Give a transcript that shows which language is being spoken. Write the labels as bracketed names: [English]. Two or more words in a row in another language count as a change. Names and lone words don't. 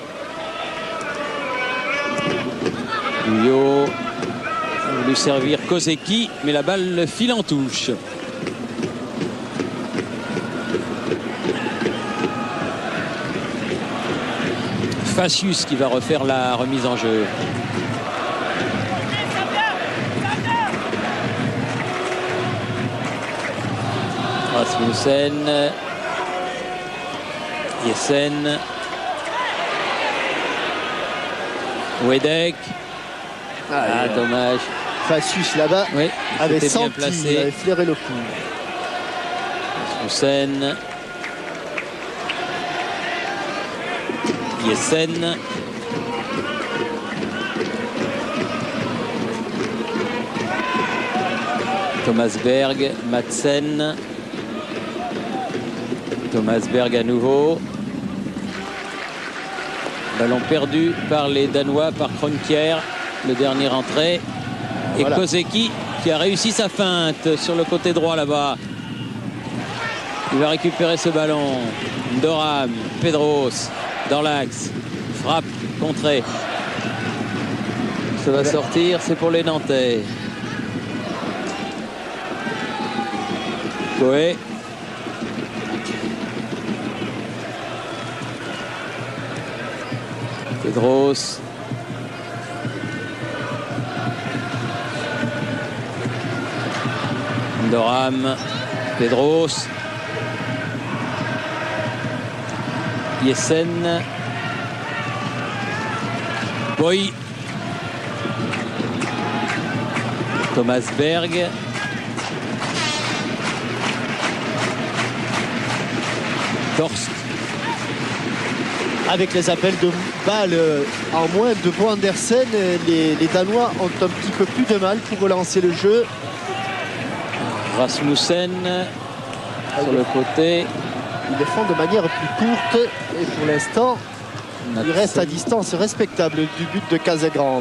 [French] Guyot a voulu servir Kozeki, mais la balle file en touche. Facius qui va refaire la remise en jeu. Rasmussen. Jessen. Wedek. Dommage. Facius là-bas Oui, avait bien senti, placé. il avait flairé le coup. Rasmussen. Jessen. Thomas Berg, Madsen. Thomas Berg à nouveau. Ballon perdu par les Danois, par Kroenkeer, le dernier entrée. Et voilà. Kozeki qui a réussi sa feinte sur le côté droit là-bas. Il va récupérer ce ballon. Doram, Pedros, dans l'axe. Frappe, contrée. Ça va sortir, c'est pour les Nantais. Coé. Pedros. Doram. Pedros. Jessen. Boy. Thomas Berg. Torst. Avec les appels de balles en moins de Bo Andersen, les Danois ont un petit peu plus de mal pour relancer le jeu. Rasmussen sur le côté. Ils le font de manière plus courte et pour l'instant, il reste à distance respectable du but de Casagrande.